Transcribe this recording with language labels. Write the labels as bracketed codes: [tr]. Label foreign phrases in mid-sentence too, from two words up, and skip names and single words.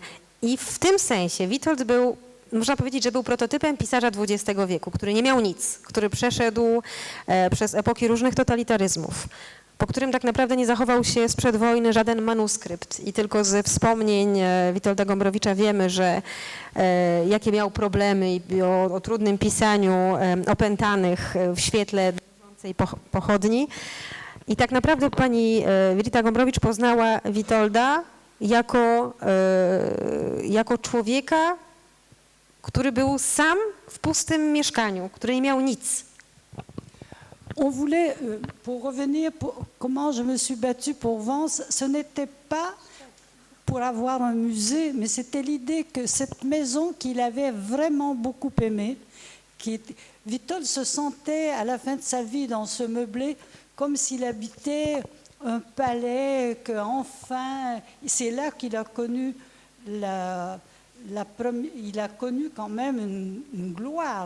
[pl] I w tym sensie Witold był, można powiedzieć, że był prototypem pisarza XX wieku, który nie miał nic, który przeszedł przez epoki różnych totalitaryzmów, po którym tak naprawdę nie zachował się sprzed wojny żaden manuskrypt i tylko ze wspomnień Witolda Gombrowicza wiemy, że jakie miał problemy i o trudnym pisaniu opętanych w świetle dążącej pochodni. I tak naprawdę pani Rita Gombrowicz poznała Witolda jako człowieka, który był sam w pustym mieszkaniu, który nie miał nic. [fr] On voulait, pour revenir, comment je me suis battue pour Vence, ce n'était pas pour avoir un musée, mais c'était l'idée que cette maison qu'il avait vraiment beaucoup aimée, Witold se sentait à la fin de sa vie dans ce meublé comme s'il habitait un palais, qu'enfin, c'est là qu'il a connu il a connu quand même une gloire.